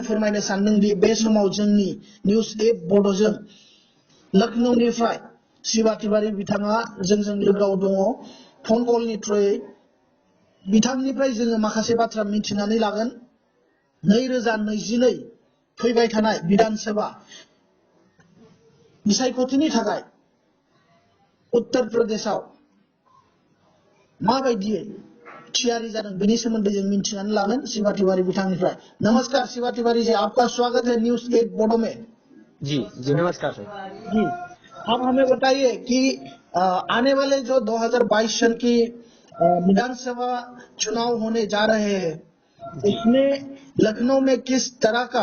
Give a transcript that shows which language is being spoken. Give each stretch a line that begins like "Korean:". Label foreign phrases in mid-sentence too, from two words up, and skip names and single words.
Bodo: फोरमायनो सानदों दि बे समाव जोंनि निउस 8 बड'जों लखनौनिफ्राय शिवा तिवारी बिथाङा जोंजों लोगोआव दङ फन कलनि थ्रुयै बिथांनिफ्राय जोङो माखासे बाथ्रा मिथिनानै लागोन 2022 फैबाय थानाय विधान सभा बिसायख'थिनि थाखाय उत्तर प्रदेशआव माबायदियै थियारि जादों बेनि सोमोन्दै जों मिथिनानै लागोन शिवा तिवारी बिथांनिफ्राय।
Hindi: नमस्कार शिवा तिवारी जी, आपका स्वागत है न्यूज 8 बोडो में। जी जी नमस्कार सर। जी, अब हमें बताइए कि आने वाले जो 2022 सन की विधानसभा चुनाव होने जा रहे हैं, जी उसमें लखनऊ में किस तरह का